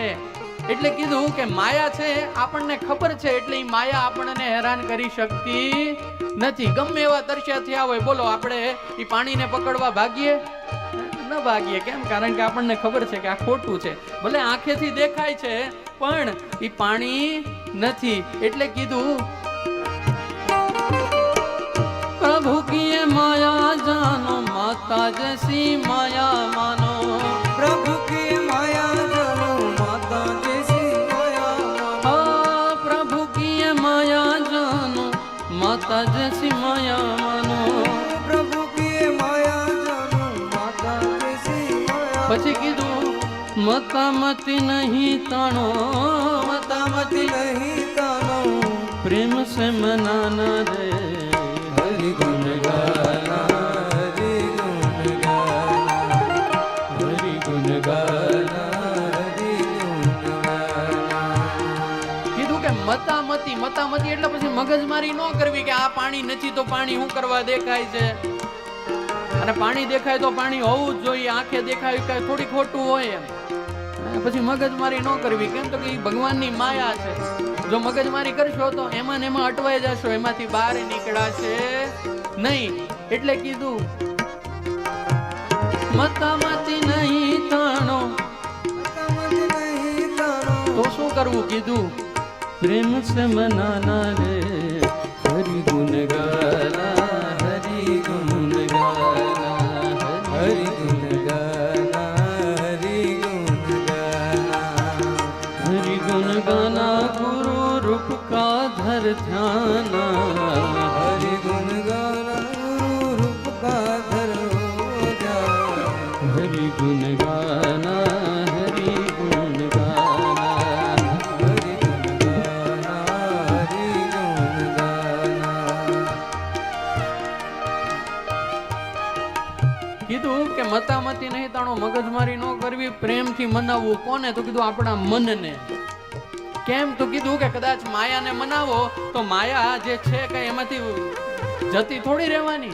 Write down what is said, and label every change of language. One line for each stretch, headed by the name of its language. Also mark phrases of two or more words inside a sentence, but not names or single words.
Gujarati: એટલે કીધું કે માયા છે, આપણને ખબર છે, એટલે ઈ માયા આપણને હેરાન કરી શકતી નથી. ગમે એવા તરસ્યા થયા હોય, બોલો આપણે ઈ પાણીને પકડવા ભાગીએ? ન ભાગીએ. કેમ? કારણ કે આપણને ખબર છે કે આ ખોટું છે. ભલે આંખેથી દેખાય છે પણ ઈ પાણી નથી. એટલે કીધું
Hindi: प्रभु की माया जानो माता जैसी माया मानो. प्रभु की माया जानो माता जैसी माया मानो. प्रभु की माया जानो माता जैसी माया मानो. प्रभु की माया जानो माता जैसी माया.
Gujarati: પછી કીધું
Hindi: मता मति नहीं तानो मता मति नहीं तानो प्रेम से मनाना रे हरि गुण गाना हरि गुण गाना हरि गुण गाना. हरि गुण गाना.
Gujarati: કીધું કે મતામતી એટલે પછી મગજમારી ન કરવી કે આ પાણી નથી તો પાણી શું કરવા દેખાય છે, અને પાણી દેખાય તો પાણી હોવું જ જોઈએ, આંખે દેખાય કઈ થોડી ખોટું હોય એમ. પછી મગજમારી ન કરવી. કેમ? તો કે ઈ ભગવાનની માયા છે. જો મગજમારી કરશો તો એમાં ને એમાં અટવાઈ જશો, એમાંથી બહાર નીકળાશે નહીં. એટલે કીધું મતામતી નહીં તાણો.
Hindi: मता मति नहीं तानो
Gujarati: તો શું કરવું?
Hindi: કીધું प्रेम से मनाना रे हरि गुण गाना हरि गुण गाना हरि गुण गाना हरि गुण गाना. हरि गुण गाना गुरु रूप का धर ध्याना. हरि गुण गाना गुरु रूप का धरो जाना. हरि गुण गाना हरि गुण गाना. हरि गुण गाना हरि गुण गाना.
Gujarati: કીધું કે મતામતી નહીં તાણો, મગજમારી ન કરવી, પ્રેમથી મનાવવું. કોને? તો કીધું આપણા મનને. કેમ? તો કીધું કે કદાચ માયાને મનાવો તો માયા જે છે કે એમાંથી જતી થોડી રહેવાની.